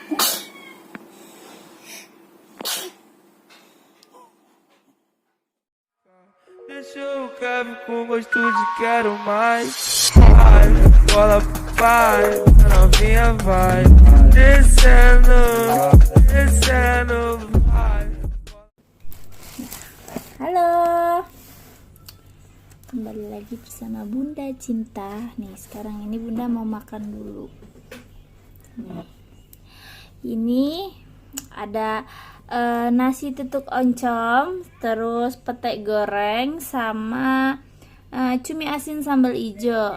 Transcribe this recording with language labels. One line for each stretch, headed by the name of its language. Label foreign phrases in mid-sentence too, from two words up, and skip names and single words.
Portuguese: Deixa eu cabe com gosto de quero mais. Vai, bola vai, novinha vai. Descendo, descendo, vai.
Indonesian: Halo, kembali lagi bersama Bunda Cinta. Nih, sekarang ini Bunda mau makan dulu. Nih, ini ada nasi tutuk oncom, terus pete goreng, sama cumi asin sambal ijo.